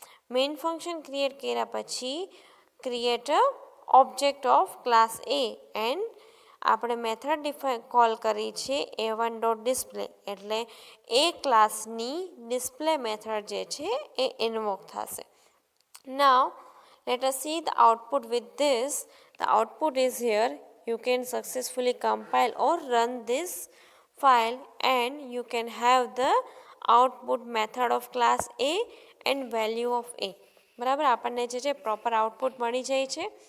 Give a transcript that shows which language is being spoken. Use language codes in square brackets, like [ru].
[gu] Main function create કર્યા પછી [en] create a object of class A and [gu] આપણે method call કરી છે a1.display, એટલે એ ક્લાસની ડિસ્પ્લે મેથડ જે છે એ ઇન્વોક થશે. [en] Now let us see the output with this. The output is here. You can successfully compile or run this file and you can have the output method of class A and value of A. [gu] બરાબર, આપણને જે છે proper output મળી જાય છે.